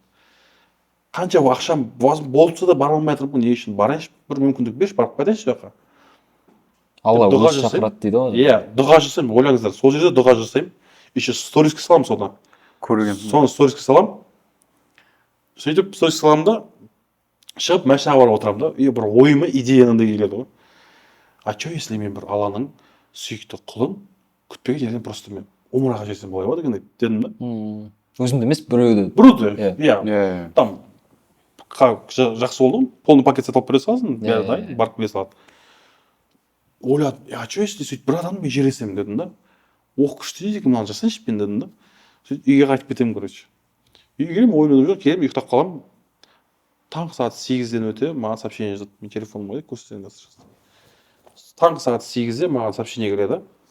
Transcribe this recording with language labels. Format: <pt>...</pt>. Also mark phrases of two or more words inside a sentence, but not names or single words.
<kk>Қанша ақшам болса да бара алмай жатырмын, не үшін барайыншы, бір мүмкіндік берші, барып қайтайыншы жаққа. Алла өзі шақырады дейді ғой. Иә, дұға жасаймын, ойлаңыздар, сол жерде дұға жасаймын. Еще сториске саламын соны. Соны сториске саламын. Сөйтіп сториске саламын да, шығып машинаға барып отырамын да, и бір ойыма идея андай келеді ғой.</kk> <ru>А что если</ru> <kk>мен бір Алланың сүйікті құлын күтпеген жерден просто мен умраға жетсем болай ма деген дедім да. Өзімді емес, біреуді. Біреуді, иә. Там жақсы болды ғой, полный пакет сатып бере саласың, бәрі дайын, барып келе салады. Ойладым,</kk> <ru>а что если</ru> <kk>сөйтіп бір адамды мен жерлесем дедім да. Күшті дейді екен, мынаны жасайыншы мен дедім да. Сөйтіп үйге қайтып кетемін, короче. Үйге келемін, ойымнан жоқ, келемін, ұйықтап қаламын. Таңғы сағат 8-ден өте маған сообщение жазады. Мен телефоным қойды, көрсетейін қазір. Таңғы сағат 8-де маған сообщение келеді.</kk>